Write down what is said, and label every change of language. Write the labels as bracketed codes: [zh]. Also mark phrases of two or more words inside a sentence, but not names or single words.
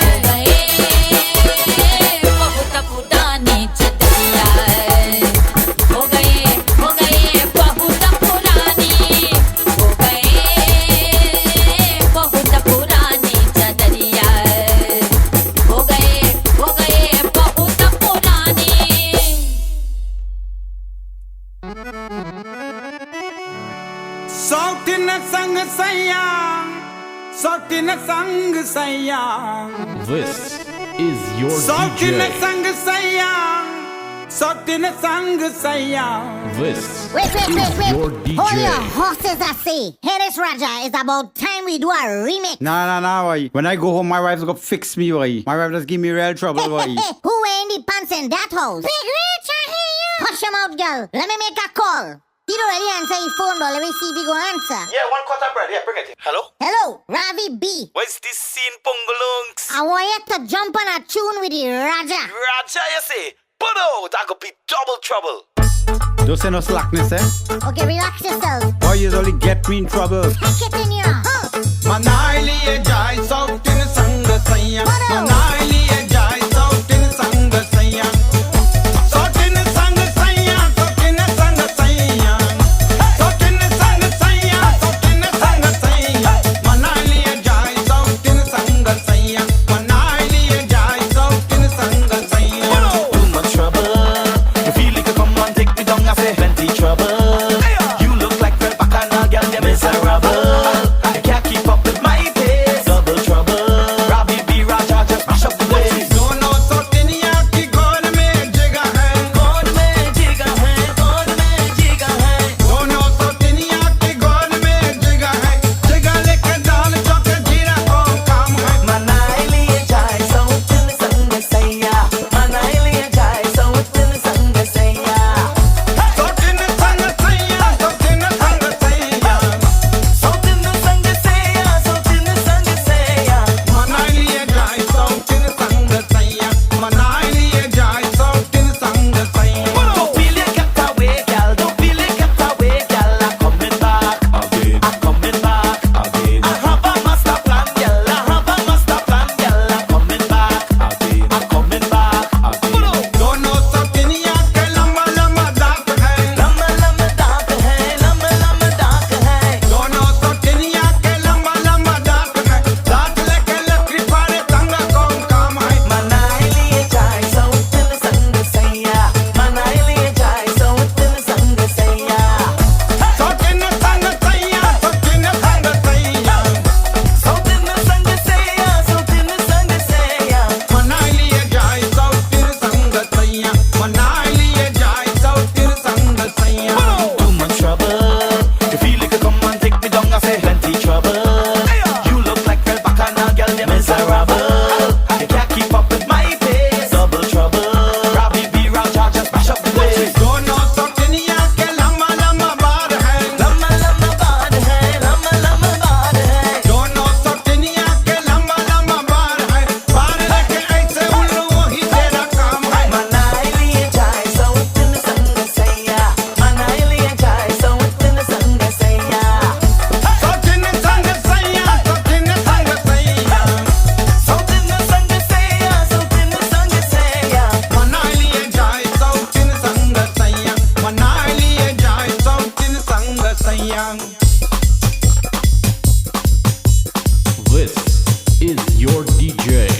[bho] बहुत पुरानी चदरिया हो गए बहुत पुरानी हो गए बहुत पुरानी चदरिया हो गए बहुत पुरानी सौतिन संग सैया सौतिन संग सैया [en] This is your [bho] सौतिन [en] DJ. [bho] संग सैया सौतिन संग सैया [en] This Wait. is your Hold your DJ. horses, I say. Here is Raja. It's about time we do a remix. Nah, boy. When I go home, my wife's gonna fix me, boy. My wife just give me real trouble, boy. Who wearing the pants in that house? Big Rich, I hear you. Hush your mouth, girl. Let me make a call. He don't really answer his phone, though. Let me see if he go answer. Yeah, one quarter bread. Yeah, bring it. Hello? Hello, Ravi B. What's this scene, Pungulungs? I want you to jump on a tune with the Raja. Raja, you say? Put out, that could be double trouble. Don't say no slackness, eh? Okay, relax yourself. Boy, you only get me in trouble. Take it in your [bho] मनाई लिए जाए सौतिन संग सैया सैया मनाई लिए जाए सौतिन संग सैया सौतिन संग सैया सौतिन संग सैया सौतिन संग सैया सौतिन संग सैया मनाई लिए जाए सौतिन संग सैया मनाई लिए जाए सौतिन संग सैया [en] Too much trouble. You feel like you come on, take me down, I say plenty trouble. You look like well back on a girl, you're miserable. You can't keep up with my pace. Double trouble. Ravi B. Raja just mash up the place. [bho] दोनों सौतिनिया की गोद में जगह है गोद में जिगर है गोद में जिगर है दोनों सौतिनिया की गोद में जगह है जगह लेके दाल चौके जीरा को काम है मनाई लिए जाए सौतिन संग सैया मनाई लिए जाए सौतिन संग सैया सौतिन संग सैया सौतिन संग सैया सौतिन संग सैया सौतिन संग सैया मनाई लिए जाए सौतिन संग सैया मनाई लिए जाए सौतिन संग सैया [en] Don't feel you kept away, girl. Don't feel you kept away, girl. I'm coming back again. I'm coming back again. I have a master plan, girl. I have a master plan, girl. I'm coming back again. I'm coming back again. [bho] दोनों सौतिनिया के लंबा लंबा दांत है लम्बा लम्बा दांत है लम्बा लम्बा दांत है दोनों सौतिनिया के लंबा लंबा दांत है दांत लेके लकड़ी फाड़े तंगा कौन काम है मनाई लिए जाए सौतिन संग सैया मनाई लिए जाए सौतिन संग सैया सौतिन संग सैया सौतिन संग सैया सौतिन संग सैया सौतिन संग सैया मनाई लिए जाए सौतिन संग सैया मनाई लिए जाए सौतिन संग सैया [en] Too much trouble. You feel like you come and take me down, I say plenty trouble. You look like well back on a girl, you're miserable. You can't keep up with my pace. Double trouble. Ravi B. Raja just mash up the place. [bho] दोनों सौतिनिया के लंबा लंबा बार है लम्बा लम्बा बार है लम्बा लम्बा बार है दोनों सौतिनिया के लंबा लंबा बार है बार लेके ऐसे उल्लू वही तेरा काम है मनाई लिए जाए सौतिन संग सैया मनाई लिए जाए सौतिन संग सैया सौतिन संग सैया सौतिन संग सैया सौतिन संग सैया सौतिन संग सैया मनाई लिए जाए सौतिन संग सैया मनाई लिए जाए सौतिन संग सैया [en] This is your DJ.